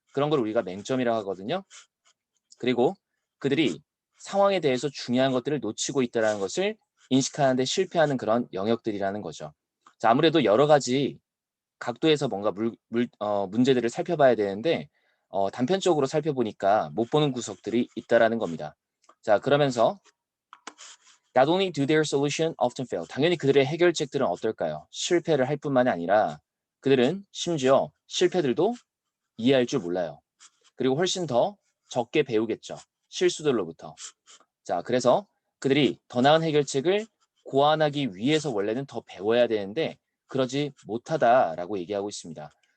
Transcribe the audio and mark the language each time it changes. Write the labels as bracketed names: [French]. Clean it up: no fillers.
[Korean] 그런 걸 우리가 맹점이라고 하거든요. 그리고 그들이 상황에 대해서 중요한 것들을 놓치고 있다는 것을 인식하는 데 실패하는 그런 영역들이라는 거죠. 자, 아무래도 여러 가지 각도에서 뭔가 문제들을 살펴봐야 되는데 단편적으로 살펴보니까 못 보는 구석들이 있다라는 겁니다. 자, 그러면서 [English] Not only do their solution often fail. [Korean] 당연히 그들의 해결책들은 어떨까요? 실패를 할 뿐만이 아니라 그들은 심지어 실패들도 이해할 줄 몰라요. 그리고 훨씬 더 적게 배우겠죠. 실수들로부터. 자, 그래서 그들이 더 나은 해결책을 고안하기 위해서 원래는 더 배워야 되는데 그러지 못하다라고 얘기하고 있습니다.